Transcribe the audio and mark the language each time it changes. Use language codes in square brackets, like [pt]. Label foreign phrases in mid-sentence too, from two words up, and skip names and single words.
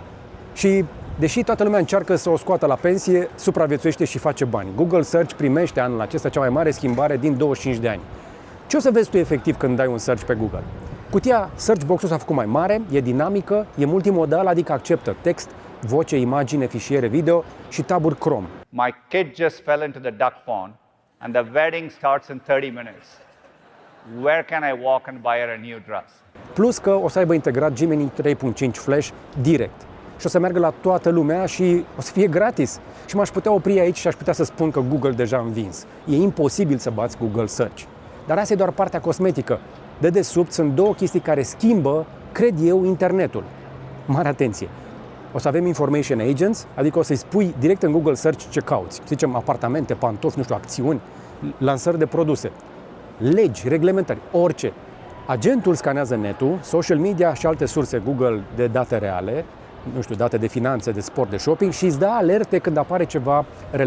[ro] Și deși toată lumea încearcă să o scoată la pensie, supraviețuiește și face bani. Google Search primește anul acesta cea mai mare schimbare din 25 de ani. Ce o să vezi tu efectiv când dai un search pe Google? Cutia [en] search box- [ro] ul s-a făcut mai mare, e dinamică, e multimodal, adică acceptă text, voce, imagine, fișiere video și taburi Chrome. [en] My kid just fell into the duck pond and the wedding starts in 30 minutes. Where can I walk and buy her a new dress? [ro] Plus că o să aibă integrat Gemini 3.5 Flash direct. Și o să meargă la toată lumea și o să fie gratis. Și m-aș putea opri aici și aș putea să spun că Google deja a învins. E imposibil să bați Google Search. Dar asta e doar partea cosmetică. De desubt sunt două chestii care schimbă, cred eu, internetul. Mare atenție! O să avem [en] information agents, [ro] adică o să-i spui direct în Google Search ce cauți. Să zicem apartamente, pantofi, nu știu, acțiuni, lansări de produse, legi, reglementări, orice. Agentul scanează netul, [en] social media [ro] și alte surse Google de date reale, nu știu, date de finanțe, de sport, de shopping și îți dă alerte când apare ceva relevant.